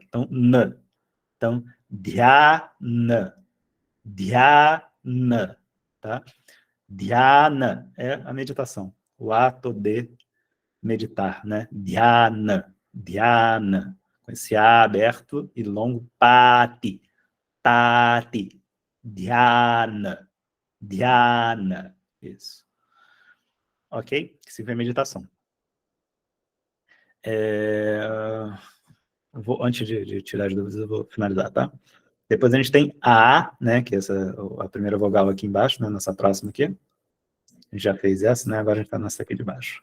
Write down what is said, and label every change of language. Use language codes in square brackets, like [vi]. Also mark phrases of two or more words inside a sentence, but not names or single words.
[pt] Então, na. Então, dhyana, dhyana, tá? Dhyana é a meditação, o ato de meditar, né? Dhyana, dhyana, com esse A aberto e longo, pati, pati, dhyana, dhyana, isso. Ok? Que significa meditação. Antes de tirar as dúvidas, eu vou finalizar, tá? Depois a gente tem a, né, que é a primeira vogal aqui embaixo, né, nessa próxima aqui. A gente já fez essa, né, agora a gente está nessa aqui de baixo.